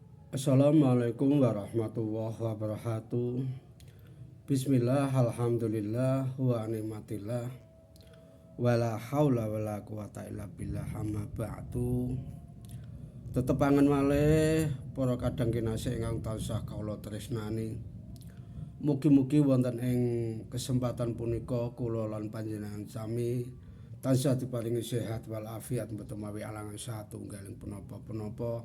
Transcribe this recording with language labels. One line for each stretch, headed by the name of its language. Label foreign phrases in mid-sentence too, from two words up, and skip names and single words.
Arabic: السلام عليكم ورحمة الله وبركاته. بسم الله، الحمد لله، ونعمة الله، ولا حول ولا قوة إلا بالله، أما بعد.
Javanese: Tetepangan malih para kadang kinasih ingkang tansah kawula tresnani. Mugi-mugi wonten ing kesempatan punika kula lan panjenengan sami tansah diparingi sehat wal afiat mboten mawi alangan satunggaling punapa-punapa.